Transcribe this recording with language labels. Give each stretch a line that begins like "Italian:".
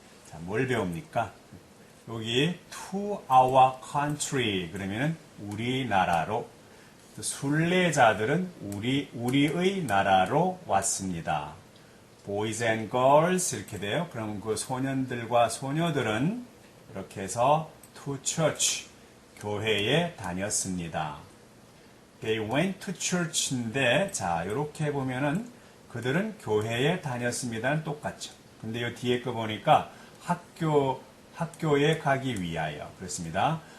Korean: 자, 뭘 배웁니까? 여기
English: to our country
Korean: 그러면은 우리나라로, 순례자들은 우리의 나라로 왔습니다.
English: Boys and girls
Korean: 이렇게 돼요. 그럼 그 소년들과 소녀들은 이렇게 해서
English: to church
Korean: 교회에 다녔습니다.
English: They went to church
Korean: 인데 자 이렇게 보면은 그들은 교회에 다녔습니다는 똑같죠. 근데 이 뒤에 거 보니까 학교에 가기 위하여 그렇습니다.